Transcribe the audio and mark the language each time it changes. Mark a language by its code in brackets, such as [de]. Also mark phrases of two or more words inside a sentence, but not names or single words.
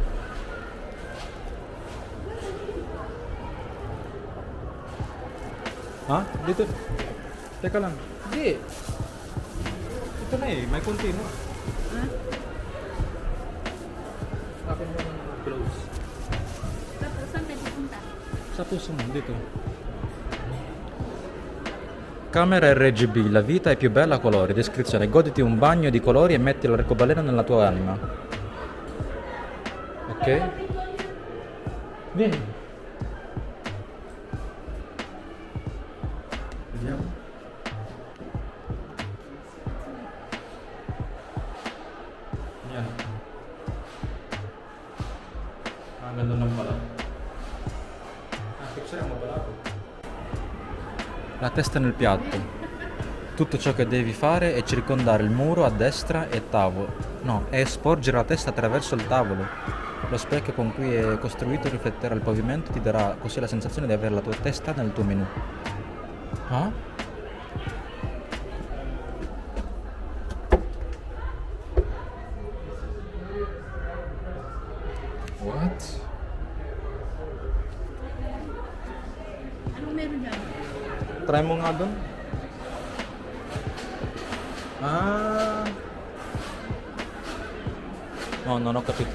[tl] Ha? Dito. Teka lang. Hindi. Ito na eh. May konti na. Ha? Akin mo ng close. Tapos saan tayo pupunta? Sa puso mo. Dito. [it] Camera RGB, la vita è più bella a colori. Descrizione: goditi un bagno di colori e metti l'arcobaleno nella tua anima. Ok? Vieni. Vediamo. [tl] Yan. Ganda lang pala. Picture mo pala ako. [it] La testa nel piatto. Tutto ciò che devi fare è circondare il muro a destra e e sporgere la testa attraverso il tavolo. Lo specchio con cui è costruito rifletterà il pavimento, ti darà così la sensazione di avere la tua testa nel tuo menù. [en] Ah? What? [tl] Anong meron dyan? Try mo nga doon. Ah. [it] No, non ho capito.